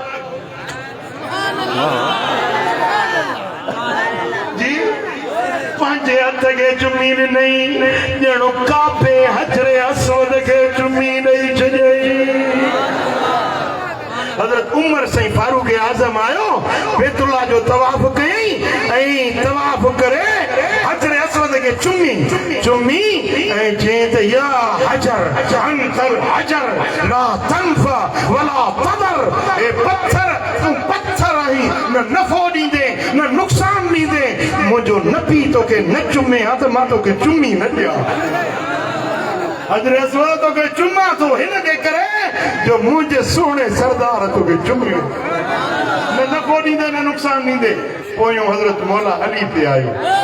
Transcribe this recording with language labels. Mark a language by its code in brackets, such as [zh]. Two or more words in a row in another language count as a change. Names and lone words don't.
[sd] जी पंहिंजे हथ खे चुमी ॾिनई ॼणो काबे हजरे अस्वद खे चुमी ॾेई छॾियई हज़रत उमर सही फारूक आज़म आयो बैतुल्लाह जो तवाफ कयई ऐं तवाफ करे हजरे अस्वद खे चुमी ऐं चई त [ar] يا حجر أنت حجر لا تنفع ولا تضر [sd] ए पत्थर तूं पत्थर आहीं न नफ़ो ॾींदे न नुक़सान ॾींदे मुंहिंजो नबी तोखे न चुमे हा त मां तोखे चुमी न ॾियां हजरे अस्वद तोखे चुमा थो हिन जे करे जो मुंहिंजे सुहिणे सरदार तोखे चुमियो न नफ़ो ॾींदे न नुक़सान ॾींदे पोयों हज़रत मौला अली ते आयो